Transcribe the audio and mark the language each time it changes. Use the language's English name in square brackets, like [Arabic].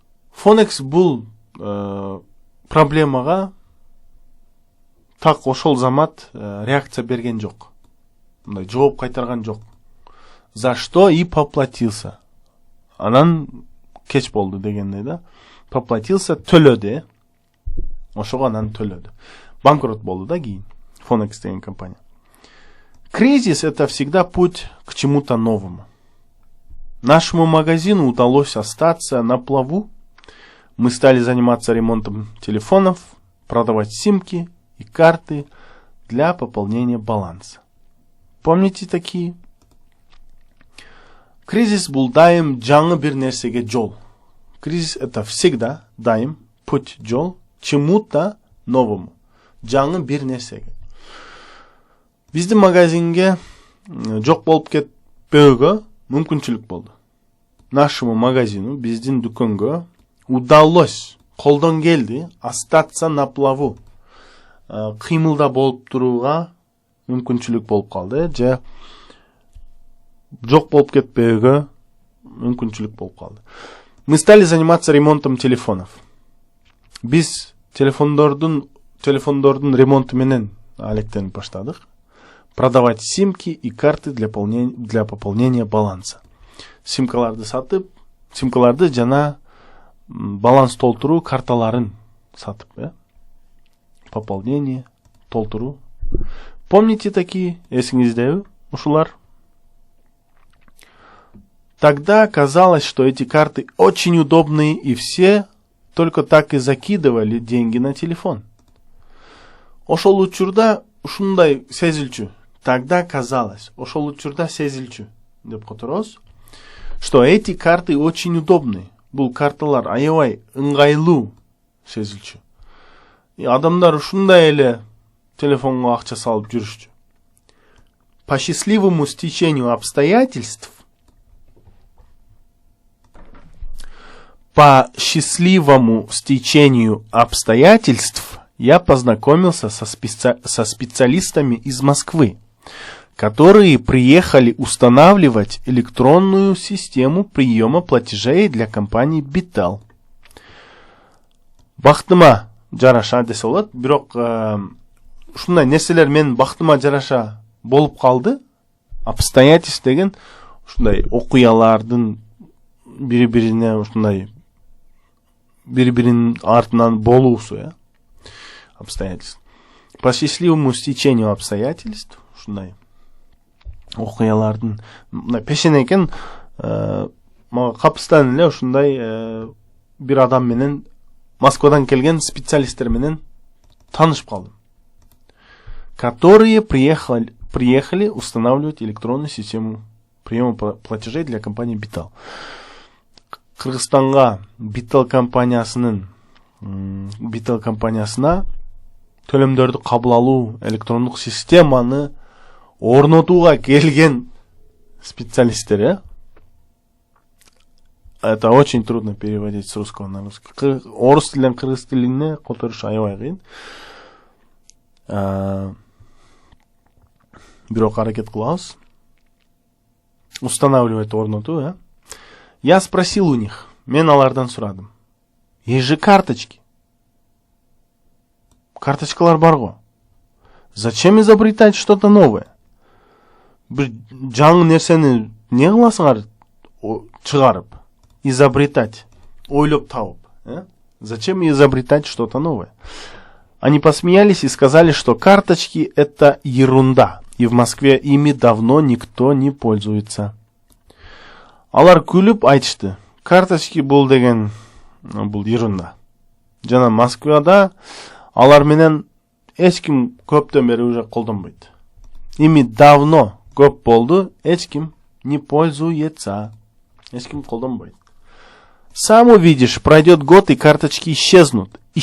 [Kyrgyz] Phonex бул проблемага так ошол замат реакция берген жок. Мындай жооп кайтарган жок. [Russian] За что и поплатился. [Kyrgyz] Анан кеч болду дегендей да. Поплатился, төлөдү. Ошого анан төлөдү. Банкрот болду да кийин. Phonex деген компания. [Russian] Кризис — это всегда путь к чему-то новому. Нашему магазину удалось остаться на плаву. Мы стали заниматься ремонтом телефонов, продавать симки и карты для пополнения баланса. Помните такие? [Kyrgyz] Кризис бул дайым жаңы бир нерсеге жол. Кризис — [Russian] это всегда [Kyrgyz] дайым [Russian] путь, [Kyrgyz] жол [Russian] чему-то новому. [Kyrgyz] Жаңы бир нерсеге. Биздин магазинге жок болуп кетпөөгө мүмкүнчүлүк болду. [Russian] Нашему магазину, [Kyrgyz] биздин дүкөнгө [Russian] удалось, [Kyrgyz] колдон келди, [Russian] остаться на плаву. [Kyrgyz] Кыймылда болуп турууга мүмкүнчүлүк болуп калды, же жок болуп кетпөөгө мүмкүнчүлүк болуп калды. [Russian] Мы стали заниматься ремонтом телефонов. [Kyrgyz] Биз телефондордун ремонту менен алектенип баштадык. [Russian] Продавать симки и карты для пополнения баланса. [Kyrgyz] Симкаларды сатып, симкаларды жана баланс толтуруу карталарын сатып, пополнение, толтуруу. [Russian] Помните такие, [Kyrgyz] эсиңиздеби ушулар? [Russian] Тогда казалось, что эти карты очень удобные, и все только так и закидывали деньги на телефон. [Kyrgyz] Ошол учурда ушундай сезилчү. [Russian] Тогда казалось, [Kyrgyz] ошол учурда сезилчү деп которобуз, [Russian] что эти карты очень удобные. [Kyrgyz] Бул карталар аябай ыңгайлуу сезилчү. И адамдар ушундай эле телефонго акча салып жүрүшчү. [Russian] По счастливому стечению обстоятельств я познакомился со специалистами из Москвы, которые приехали устанавливать электронную систему приема платежей для компании Bitel. [Kyrgyz] Бактыма жараша десе болот, бирок ушундай нерселер менин бактыма жараша болуп калды. Обстоятельств деген ушундай окуялардын бири-бирине ушундай бири-биринин артынан болуусу, обстоятельств. [Russian] По счастливому стечению обстоятельств, [Kyrgyz] ушундай окуялардын пешене экен, мага капыстан эле ушундай бир адам менен Москвадан келген специалисттер менен таанышып калдым. [Russian] Которые приехали устанавливать электронную систему приема платежей для компании Bital. [Kyrgyz] Кыргызстанга Bital компаниясына төлөмдөрдү кабыл алуу электрондук системаны орнотууга келген специалисттер. [Russian] Это очень трудно переводить с русского на русский. [Kyrgyz] Орус тилинен кыргыз тилине которуш аябай кыйын. Бирок аракет кылабыз. [Russian] Устанавливать орнотуу, Я спросил у них, [Kyrgyz] мен алардан сурадым. [Russian] Есть же карточки. [Kyrgyz] Карточкалар бар го. [Russian] Зачем изобретать что-то новое? [Kyrgyz] Бир жаңы нерсени не кыласыңар чыгарып, изобретать, ойлоп табып, [Russian] Зачем изобретать что-то новое? Они посмеялись и сказали, что карточки это ерунда, и в Москве ими давно никто не пользуется. [Kyrgyz] Алар күлүп айтышты. Карточки бул деген бул ерунда. Жана Москвада алар менен эч ким көптөн бери уже колдонбойт. [Russian] Ими давно [Kyrgyz] көп болду, эч ким [Russian] не пользуется. [Kyrgyz] Эч ким колдонбойт. [Russian] Сам увидишь, пройдет год и карточки исчезнут.